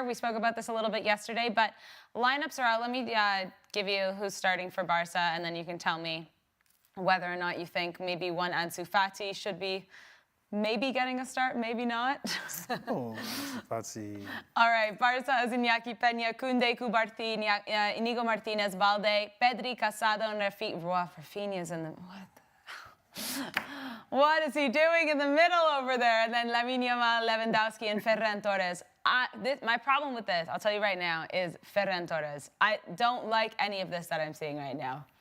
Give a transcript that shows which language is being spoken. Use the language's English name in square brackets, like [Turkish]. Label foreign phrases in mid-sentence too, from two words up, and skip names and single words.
[English] We spoke about this a little bit yesterday, but lineups are out. Let me give you who's starting for Barca, and then you can tell me whether or not you think maybe one Ansu Fati should be maybe getting a start, maybe not. Oh, Patsy. All right, Barça has Iñaki Peña, Koundé, Coubartin, Inigo Martinez, Balde, Pedri, Casado, and Rafinha's in the... What is he doing in the middle over there? And then Lamine Yamal, Lewandowski, and Ferran Torres. My problem with this, I'll tell you right now, is Ferran Torres. I don't like any of this that I'm seeing right now.